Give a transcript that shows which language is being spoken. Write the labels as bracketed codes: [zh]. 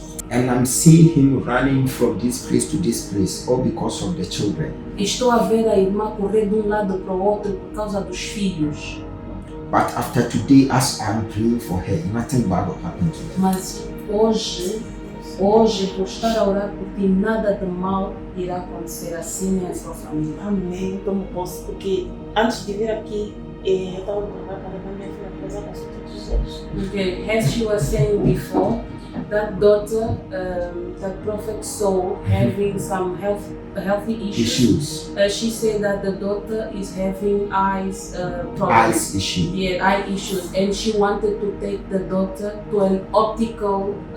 [en] And I'm seeing him running from this place to this place, all because of the children. [pt] Estou a ver a irmã correr de um lado para o outro por causa dos filhos. [en] But after today, as I'm praying for her, nothing bad will happen to them. [pt] Mas hoje, por estar a orar por ti, nada de mal irá acontecer assim nem a sua família. Amém, tomo posse, porque antes de vir aqui, eu estava preparada para levar minha filha para fazer a consulta dos olhos. [en] Okay, as she was saying before, that daughter, that prophet saw having some healthy issues. She said that the daughter is having eyes problems. Eyes issue. Yeah, eye issues, and she wanted to take the daughter to an optical